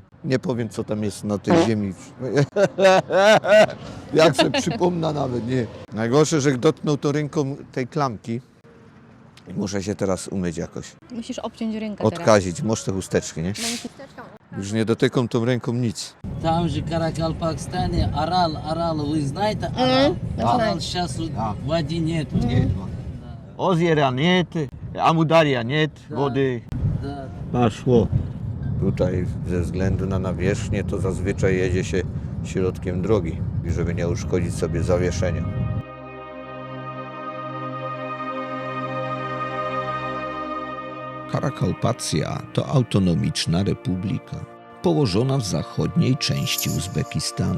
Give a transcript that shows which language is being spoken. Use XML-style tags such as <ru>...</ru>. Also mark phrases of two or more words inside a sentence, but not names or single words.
<pl>Nie powiem co tam jest na tej ziemi. Jak sobie przypomnę nawet, nie. Najgorsze, że dotknął to ręką tej klamki. I muszę się teraz umyć jakoś. Musisz obciąć rękę teraz. Odkazić, może te chusteczki, nie? No musisz chusteczką. Już nie dotykam tą ręką nic.</pl> <ru>Там же Каракалпакстане Арал, вы знаете Арал? Да. Арал сейчас Да. в воде нету. Озера нет, Amudaria нет, Да.</ru> <pl>wody.</pl> <ru>Да.</ru> <pl>Poszło. Tutaj ze względu na nawierzchnię to zazwyczaj jedzie się środkiem drogi, żeby nie uszkodzić sobie zawieszenia. Karakaupacja to autonomiczna republika, położona w zachodniej części Uzbekistanu.</pl>